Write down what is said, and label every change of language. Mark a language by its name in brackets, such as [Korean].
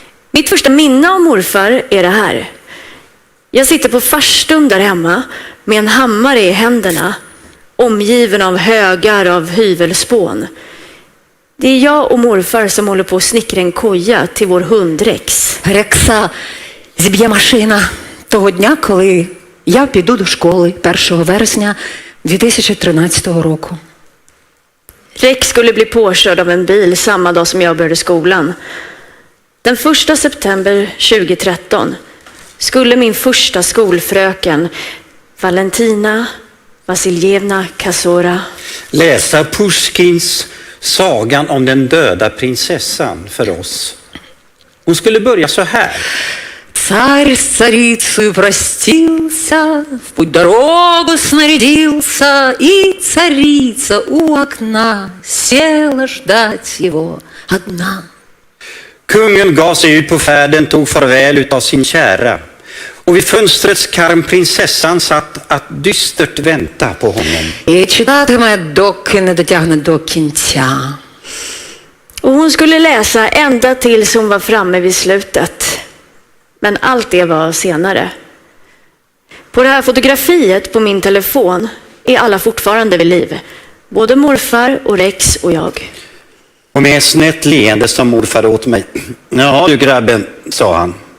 [Swedish] Mitt första minne av morfar är det här. Jag sitter på farstun där hemma med en hammare i händerna, omgiven av högar av hyvelspån. Det är jag och morfar som håller på att snickra en koja till vår hund Rex. [Ukrainian] Рекса зіб'є машина того дня, коли я піду до школи 1 вересня 2013 року. [Swedish] Rex skulle bli påkörd av en bil samma dag som jag började skolan. Den 1 september 2013 skulle min första skolfröken Valentina Vasiljevna Kasora Läsa Pushkins Sagan om den döda prinsessan för oss. Hon skulle börja så här. [Russian] Царь с царицей простился, в путь дорогу снарядился, и царица у окна села ждать его одна. [Swedish] Kungen gav sig ut på färden, tog farväl utav sin kära. Och vid fönstrets karm prinsessan satt att dystert vänta på honom. [Ukrainian] І читатиме, доки не дотягне до кінця. [Swedish] och hon skulle läsa ända tills hon var framme vid slutet. Men allt det var senare. På det här fotografiet på min telefon är alla fortfarande vid liv. Både morfar och Rex och jag. Och med ett snett leende som morfar åt mig. Ja du grabben, sa han.